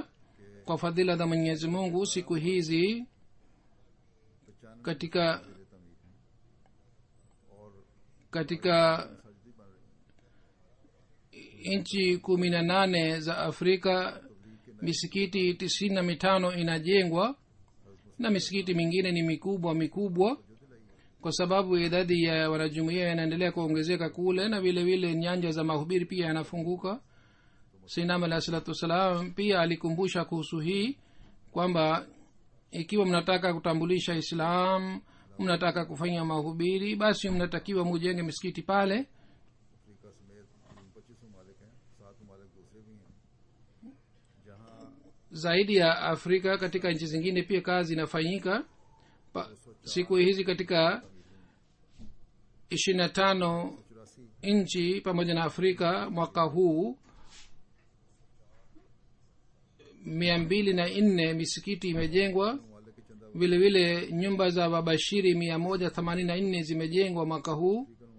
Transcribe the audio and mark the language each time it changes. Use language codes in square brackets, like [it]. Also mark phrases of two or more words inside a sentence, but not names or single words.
[sw] Kwa fadhila za Mwenyezi Mungu, siku hizi katika nchi 18 za Afrika misikiti 95 inajengwa, na misikiti mingine ni mikubwa kwa sababu idadi ya wanajumuiya inaendelea kuongezeka kule, na vile vile nyanja za mahubiri pia yanafunguka. [ar] سيدنا عليه الصلاة والسلام [sw] pia alikumbusha kuhusu hii kwamba ikiwa mnataka kutambulisha Islam, mnataka kufanya mahubiri, basi mnatakiwa mujenge misikiti pale. [ur] 36 ممالک ہیں، 7 ممالک دوسرے بھی ہیں جہاں [sw] zaidi ya afrika katika nchi zingine pia kazi inafanyika siku hizi katika 25 nchi pamoja na afrika. Mwaka huu 204 misikiti imejengwa, vile vile nyumba za wabashiri 184 zimejengwa mwaka huu.